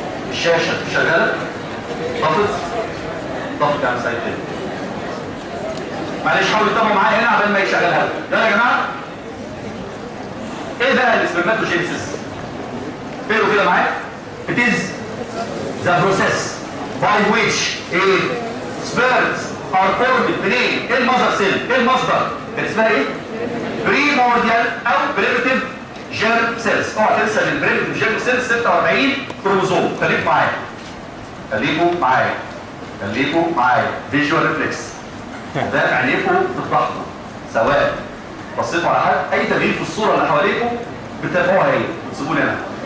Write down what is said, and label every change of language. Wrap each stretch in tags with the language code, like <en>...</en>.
<ar>الشاشه شغاله؟ ضغط يا عم سعيد كده. معلش حاولوا تتابعوا معايا هنا قبل ما يشغلها. يلا يا جماعه. ايه بقى السبرماتوجينيسيس؟ اقروا كده معايا.</ar> <en>It is the process by which sperms are formed</en> <ar>منين؟ ايه المصدر سيل؟ ايه المصدر؟ كان اسمها ايه؟</ar> <en>primordial او primitive germ cells.</en> <ar>اوعى تنسى ان البريمتيف germ cells 46 كروموزوم. خليكوا معايا. خليكوا معايا. خليكوا معايا. فيجوال ريفلكس. ده عينيكم تفضحكم. سواء بصيتوا على حد اي تغيير في الصوره اللي حواليكم بتتابعوها هي وتسيبوني انا.</ar>